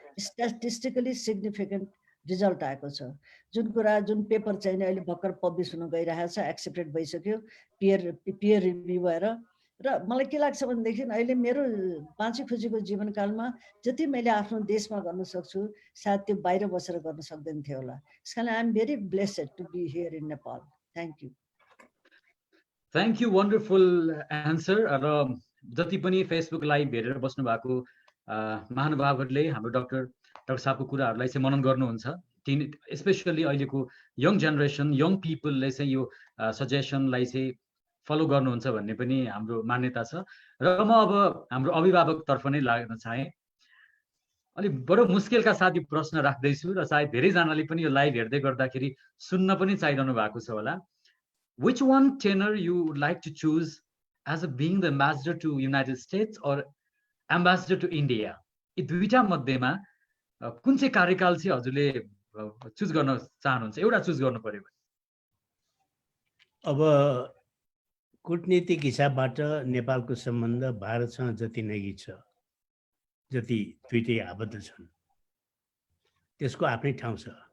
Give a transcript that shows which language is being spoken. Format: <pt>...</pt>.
<ne>Statistically significant result आएको छ। जुन पेपर चाहिँ अहिले भर्खर पब्लिस हुन गइरहेको छ, एक्सेप्टेड भइसक्यो पियर रिभ्यू भएर। र मलाई के लाग्छ भनेदेखि अहिले मेरो बाँची खुसीको जीवनकालमा जति मैले आफ्नो देशमा गर्न सक्छु सायद त्यो बाहिर बसेर गर्न सक्दैन थियो होला। त्यस कारण</ne> <en>I am very blessed to be here in Nepal. Thank you. Thank you, wonderful answer.</en> <ne>र जति पनि फेसबुक लाइभ हेरेर बस्नु भएको महानुभावहरूले हाम्रो डाक्टर साहबको कुराहरूलाई चाहिँ मनन गर्नुहुन्छ। स्पेसली अहिलेको यङ जेनेरेसन, यङ पिपलले चाहिँ यो सजेसनलाई चाहिँ फलो गर्नुहुन्छ भन्ने पनि हाम्रो मान्यता छ। र म अब हाम्रो अभिभावकतर्फ नै लाग्न चाहेँ। अलिक बडो मुस्किलका साथ यो प्रश्न राख्दैछु र सायद धेरैजनाले पनि यो लाइभ हेर्दै गर्दाखेरि सुन्न पनि चाहिरहनु भएको छ होला।</ne> <en>Which one tenor you would like to choose as being the ambassador to United States or ambassador to India?</en> <ne>यी दुईटा मध्येमा कुन चाहिँ कार्यकाल चाहिँ हजुरले चुज गर्न चाहनुहुन्छ? एउटा चुज गर्नु पर्यो भने। अब कूटनीतिक हिसाबबाट नेपालको सम्बन्ध भारतसँग जति नजिक छ, जति दुईटै आबद्ध छन्, त्यसको आफ्नै ठाउँ छ।</ne>